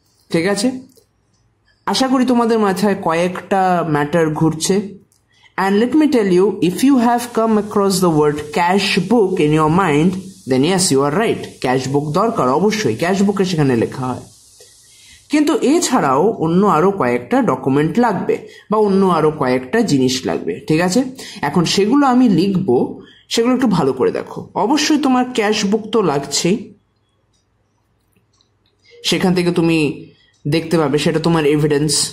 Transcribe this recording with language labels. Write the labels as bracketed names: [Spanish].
[Bangla] ঠিক আছে, আশা করি তোমাদের মাথায় কয়েকটা ম্যাটার ঘুরছে. [English] And let me tell you, if you have come across the word cash book in your mind, then yes, you are right. [Bangla] Cash বুক দরকার, অবশ্যই ক্যাশ বুকে সেখানে লেখা হয়. কিন্তু এছাড়াও অন্য আরো কয়েকটা ডকুমেন্ট লাগবে বা অন্য আরো কয়েকটা জিনিস লাগবে. ঠিক আছে, এখন সেগুলো আমি লিখবো, সেগুলো একটু ভালো করে দেখো. অবশ্যই তোমার ক্যাশ বুক তো লাগছেই, সেখান থেকে তুমি দেখতে পাবে, সেটা তোমার এভিডেন্স.